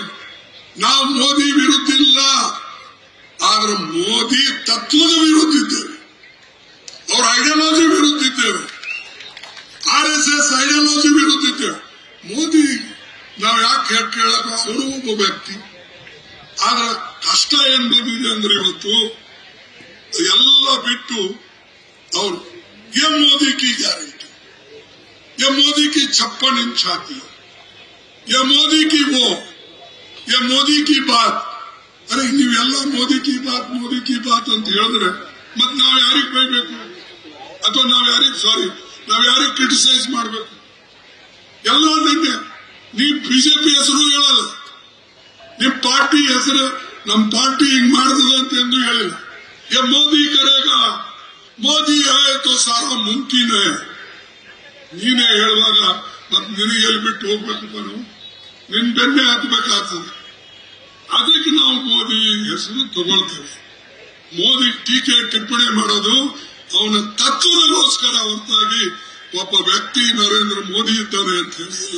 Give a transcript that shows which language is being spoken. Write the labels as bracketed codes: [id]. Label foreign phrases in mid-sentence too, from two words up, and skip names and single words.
[kn] ನಾವು ಮೋದಿ ವಿರುದ್ಧ ಇಲ್ಲ, ಆದ್ರೆ ಮೋದಿ ತತ್ವದ ವಿರುದ್ಧ ಇದ್ದೇವೆ, ಅವ್ರ ಐಡಿಯಾಲಜಿ ವಿರುದ್ಧ ಇದ್ದೇವೆ, RSS ಐಡಿಯಾಲಜಿ ವಿರುದ್ಧ ಇದ್ದೇವೆ. ಮೋದಿ ನಾವು ಯಾಕೆ ಕೇಳಕ್ಕೆ, ಅವರು ಒಬ್ಬ ವ್ಯಕ್ತಿ. ಆದ್ರೆ ಕಷ್ಟ ಏನ್ ಬಂದಿದೆ ಅಂದ್ರೆ ಇವತ್ತು ಎಲ್ಲ ಬಿಟ್ಟು ಅವ್ರು [hi] ये मोदी की गारंटी, ये मोदी की 56 इंच छाती, ये मोदी की वो, ये मोदी की बात. [kn] अरे ನೀವೆಲ್ಲ [hi] मोदी की बात [kn] ಅಂತ ಹೇಳಿದ್ರೆ ಮತ್ ನಾವ್ ಯಾರಿಗ್ ಬೈಬೇಕು, ಅಥವಾ ನಾವ್ ಯಾರಿಗ್ ಕ್ರಿಟಿಸೈಸ್ ಮಾಡ್ಬೇಕು? ಎಲ್ಲ ನಿನ್ನೆ ನೀವ್ ಬಿಜೆಪಿ ಹೆಸರು ಹೇಳಲ್ಲ, ನಿಮ್ ಪಾರ್ಟಿ ಹೆಸರು ನಮ್ ಪಾರ್ಟಿ ಹಿಂಗ್ ಮಾಡಿದ್ರೆ ಅಂತ ಎಂದು ಹೇಳಿಲ್ಲ. [hi] ये मोदी करेगा, [kn] ಮೋದಿ ಆಯ್ತು [hi] सारा मुमकिन. [kn] ನೀನೇ ಹೇಳುವಾಗ ಮತ್ ನಿನಗೆ ಎಲ್ಲಿ ಬಿಟ್ಟು ಹೋಗ್ಬೇಕಪ್ಪ? ನಾವು ನಿನ್ ಬೆನ್ನೆ ಹತ್ಬೇಕಾಗ್ತದೆ. ಅದಕ್ಕೆ ನಾವು ಮೋದಿ ಹೆಸರು ತಗೊಳ್ತೇವೆ. ಮೋದಿ ಟೀಕೆ ಟಿಪ್ಪಣಿ ಮಾಡೋದು ಅವನ ತತ್ವದಗೋಸ್ಕರ ಹೊರತಾಗಿ ಒಬ್ಬ ವ್ಯಕ್ತಿ ನರೇಂದ್ರ ಮೋದಿ ಇದ್ದಾನೆ ಅಂತ ಹೇಳಿಲ್ಲ.